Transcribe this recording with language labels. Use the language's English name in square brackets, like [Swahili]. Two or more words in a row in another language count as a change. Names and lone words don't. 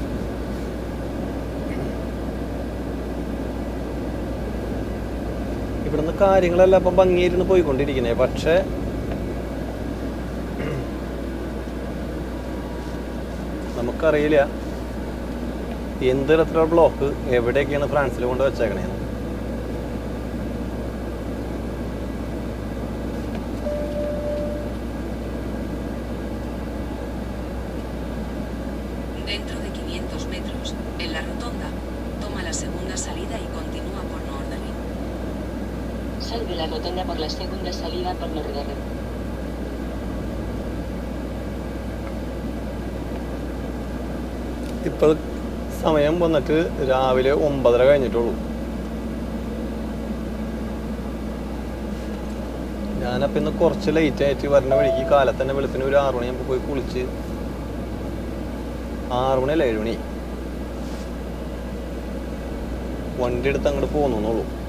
[Malayalam] ഇവിടുന്ന് കാര്യങ്ങളെല്ലാം ഇപ്പം ഭംഗിയിരുന്ന് പോയിക്കൊണ്ടിരിക്കുന്നേ. പക്ഷേ നമുക്കറിയില്ല എന്ത് തരത്തിലുള്ള ബ്ലോക്ക് എവിടെയൊക്കെയാണ് ഫ്രാൻസിൽ കൊണ്ട് വെച്ചേക്കണേന്ന്. [Spanish] Dentro de 500 metros, en la rotonda, toma la segunda salida y continúa por Nordring. Salve la rotonda por la segunda salida por Nordring. [Malayalam] ഇപ്പോൾ സമയം വന്നിട്ട് രാവിലെ 9:30 കഴിഞ്ഞിട്ടുള്ളൂ. ഞാനപ്പോൾ ഇന്ന് കുറച്ച് ലേറ്റ് ആയിട്ട് വരുന്ന വഴിക്ക് കാലത്ത് തന്നെ വെളുപ്പിന് ഒരു 6 മണിയാകുമ്പോൾ പോയി കുളിച്ച് 6 മണി അല്ല 7 മണി വണ്ടി എടുത്ത് അങ്ങോട്ട് പോകുന്നുള്ളൂ.